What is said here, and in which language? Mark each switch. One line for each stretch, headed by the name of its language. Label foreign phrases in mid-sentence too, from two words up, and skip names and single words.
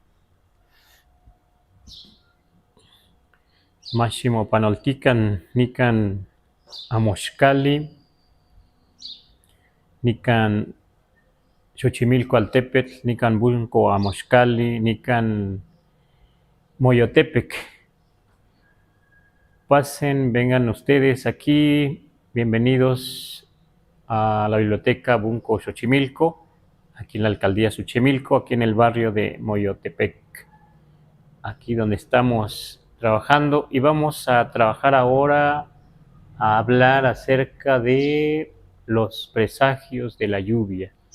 Nahuatl languages: Máximo panoltican, nican amoxcali, nican Xochimilco altepetl, nican Bunko amoxcali, nican Moyotepec.
Spanish: Pasen, vengan ustedes aquí, bienvenidos a la biblioteca Bunko Xochimilco, aquí en la alcaldía Xochimilco, aquí en el barrio de Moyotepec, aquí donde estamos trabajando, y vamos a trabajar ahora a hablar acerca de los presagios de la lluvia,